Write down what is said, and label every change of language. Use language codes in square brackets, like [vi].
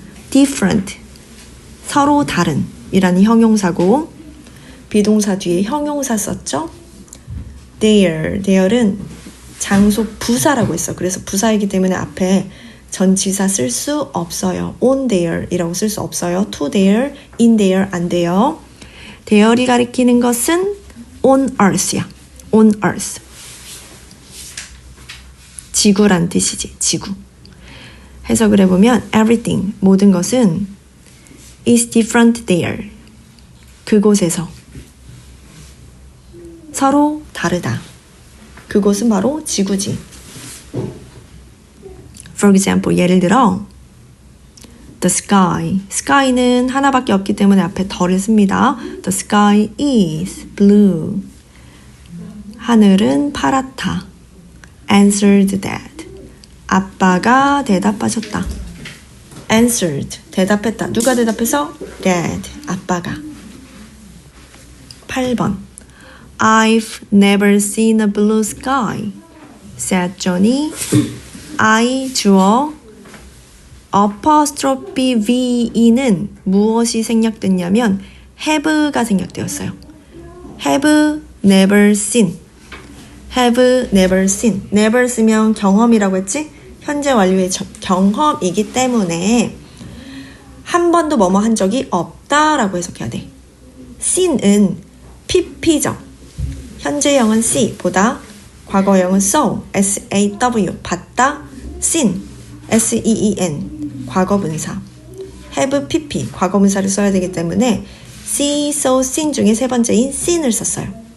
[ko] different 서로 다른 이라는 형용사고 비동사 뒤에 형용사 썼죠. there은 장소 부사라고 했어. 그래서 부사이기 때문에 앞에 전치사 쓸 수 없어요. on there 이라고 쓸 수 없어요. to there, in there 안 돼요. there이 가리키는 것은 on earth야. on earth 지구란 뜻이지. 지구. 해석을 해보면 everything 모든 것은 [en] is different there [ko] 그곳에서 서로 다르다. 그곳은 바로 지구지. [en] For example [ko] 예를 들어 the sky는 하나밖에 없기 때문에 앞에 더를 씁니다. [en] The sky is blue [ko] 하늘은 파랗다. answered dad 아빠가 대답하셨다. answered 대답했다. 누가 대답해서? dad 아빠가. [en] 8번 I've never seen a blue sky said Johnny. [ko] I 주어 apostrophe V는 무엇이 생략됐냐면 have가 생략되었어요. have never seen have never seen never 쓰면 경험이라고 했지? 현재 완료의 경험이기 때문에 한 번도 뭐뭐 한 적이 없다라고 해석해야 돼. seen은 pp죠. 현재형은 see 보다 과거형은 saw saw 봤다 seen seen 과거분사 have pp 과거분사를 써야 되기 때문에 see, saw, seen 중에 세 번째인 seen을 썼어요.